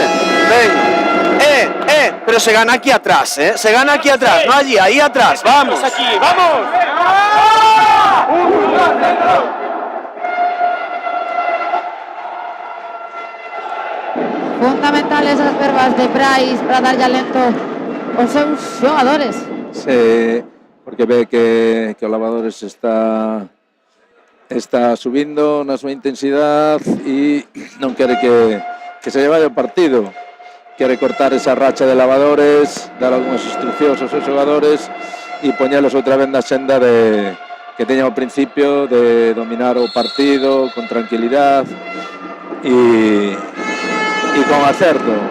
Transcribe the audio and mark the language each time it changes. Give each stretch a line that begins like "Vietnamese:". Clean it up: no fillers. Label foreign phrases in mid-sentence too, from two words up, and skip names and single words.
Spanish: Venga. Pero se gana aquí atrás, ¿eh? Se gana aquí atrás, no allí, ahí atrás, vamos. Aquí, vamos.
Galician: Fundamentales as verbas de Brais para darlle alento aos seus xogadores. Sí, porque ve que o Lavadores está subindo na súa intensidade e non quere que se lle vaya o partido. Quere cortar esa racha de Lavadores, dar algunhas instruccións aos seus xogadores e poñelos outra vez na senda de que teña o principio de dominar o partido con tranquilidade e con acerto.